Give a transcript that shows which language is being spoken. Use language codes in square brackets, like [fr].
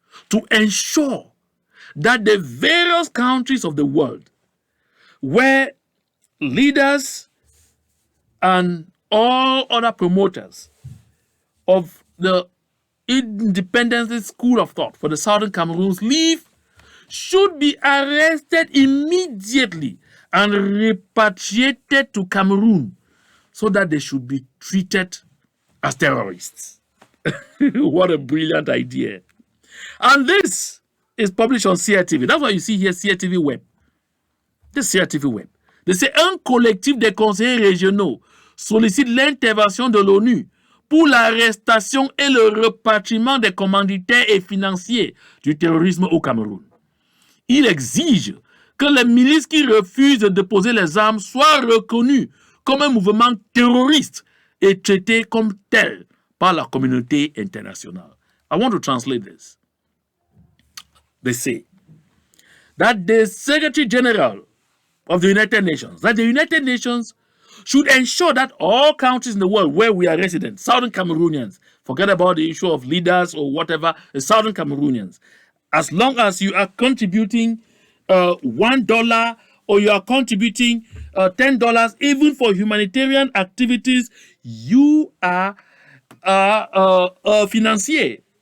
[en] to ensure that the various countries of the world where leaders and all other promoters of the independence school of thought for the Southern Cameroons live should be arrested immediately and repatriated to Cameroon so that they should be treated as terrorists. What a brilliant idea. And this is published on CRTV. That's why you see here CRTV Web. This CRTV Web. They say [fr] un collectif des conseillers régionaux sollicite l'intervention de l'ONU pour l'arrestation et le repatriement des commanditaires et financiers du terrorisme au Cameroun. Il exige que les milices qui refusent de déposer les armes soient reconnues comme un mouvement terroriste et traitées comme tel par la communauté internationale. [en] I want to translate this. They say that the Secretary General of the United Nations should ensure that all countries in the world where we are resident, Southern Cameroonians, forget about the issue of leaders or whatever, the Southern Cameroonians, as long as you are contributing $1 or you are contributing $10, even for humanitarian activities, you are a financier.